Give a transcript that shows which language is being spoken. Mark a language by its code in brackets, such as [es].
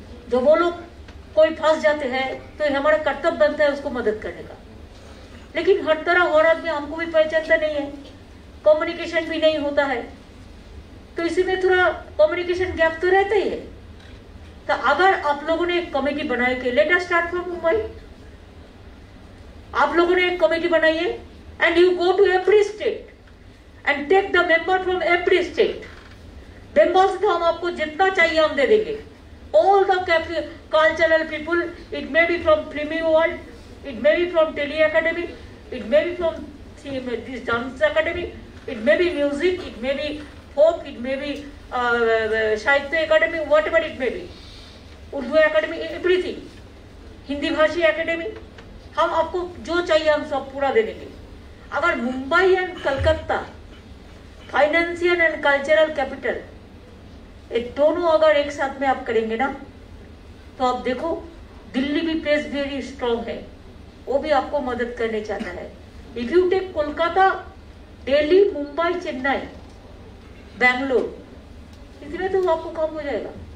[hi] जो वो लोग कोई फंस जाते हैं तो हमारा कर्तव्य बनता है उसको मदद करने का, लेकिन हर तरह हर आदमी हमको भी पहचानता नहीं है, कम्युनिकेशन भी नहीं होता है, तो इसी में थोड़ा कम्युनिकेशन गैप तो रहता ही है। तो अगर आप लोगों ने एक कमेटी बनाई के, [en] let us start from Mumbai, [hi] आप लोगों ने एक कमेटी बनाइए [en] And you go to every state and take the member from every state. [hi] Members तो हम आपको जितना चाहिए हम दे देंगे, [en] all the cultural people, it may be from Filmy World, it may be from Tele Academy, it may be from this dance academy, it may be music, it may be folk, it may be Sahitya Academy, whatever it may be, Urdu Academy, everything, [hi] Hindi भाषी academy, हम आपको जो चाहिए हम सब पूरा दे देंगे। अगर Mumbai and Calcutta financial and cultural capital, ये दोनों अगर एक साथ में आप करेंगे ना, तो आप देखो दिल्ली भी [en] place very strong [hi] है, वो भी आपको मदद करने चाहता है। [en] if you take [hi] Kolkata, Delhi, Mumbai, Chennai, Bangalore, इतने तो आपको कम हो जाएगा।